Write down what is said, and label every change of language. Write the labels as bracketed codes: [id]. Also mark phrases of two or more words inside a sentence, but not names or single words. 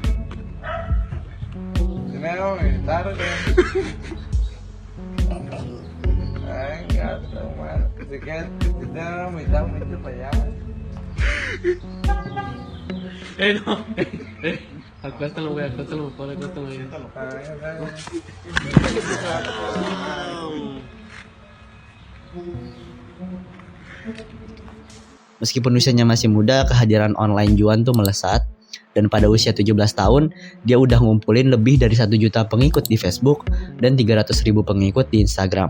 [es] Tiene que vomitar, venga, bueno, si quieres, si te van a vomitar, vomite para allá. No. Acuéstalo, güey, mejor, acuéstalo. [id] Meskipun usianya masih muda, kehadiran online Juan tuh melesat. Dan pada usia 17 tahun, dia udah ngumpulin lebih dari 1 juta pengikut di Facebook dan 300.000 pengikut di Instagram.